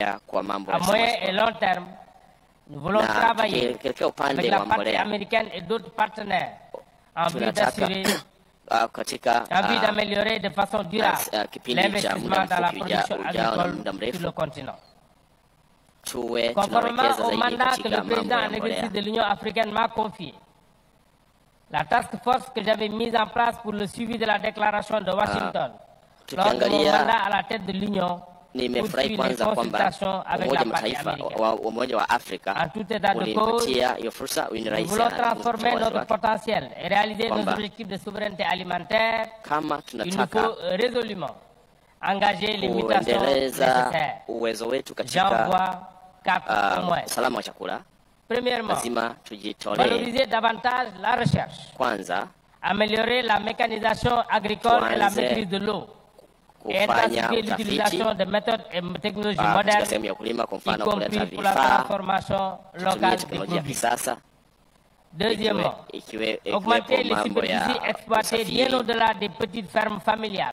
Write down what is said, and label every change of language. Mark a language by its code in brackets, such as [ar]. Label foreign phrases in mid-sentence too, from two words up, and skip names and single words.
[fr] À moyen et long terme, nous voulons travailler avec la partie américaine et d'autres partenaires en vue d'assurer, d'améliorer de façon durable l'investissement dans la production agricole sur le continent. Conformément au mandat que le président en exercice de l'Union africaine m'a confié, la task force que j'avais mise en place pour le suivi de la déclaration de Washington lors de mon mandat à la tête de l'Union [sw] nimefurahi kwanza kwamba Umoja wa Afrika ulinipatia hiyo fursa, Rais [fr] transformer notre potentiel et réaliser nos objectifs de souveraineté alimentaire. [sw] Kama tunataka [fr] résolument engager les mutations nécessaires. [sw] Uwezo wetu katika usalama wa chakula. [fr] Premièrement, [sw] lazima tujitolee. [fr] Valoriser davantage la recherche. [sw] Kwanza, [fr] améliorer la mécanisation agricole et la maîtrise de l'eau. Et intensifier l'utilisation de méthodes et technologies modernes, y compris pour la transformation locale des produits. Deuxièmement, augmenter les superficies exploitées bien au-delà des petites fermes familiales.